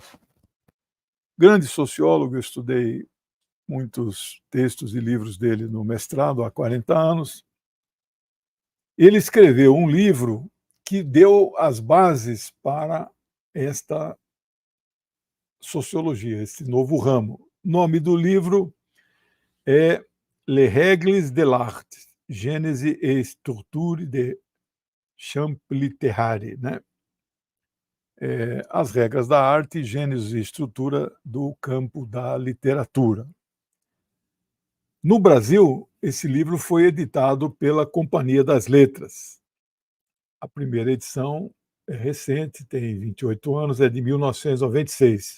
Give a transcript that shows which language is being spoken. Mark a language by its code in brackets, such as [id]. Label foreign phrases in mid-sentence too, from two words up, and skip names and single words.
[pt] Grande sociólogo, eu estudei muitos textos e livros dele no mestrado há 40 anos. Ele escreveu um livro que deu as bases para esta sociologia, esse novo ramo. O nome do livro é Les règles de l'art, Gênese et structure de champ littéraire, né? As regras da arte, gênese e estrutura do campo da literatura. No Brasil, esse livro foi editado pela Companhia das Letras. A primeira edição é recente, tem 28 anos, é de 1996.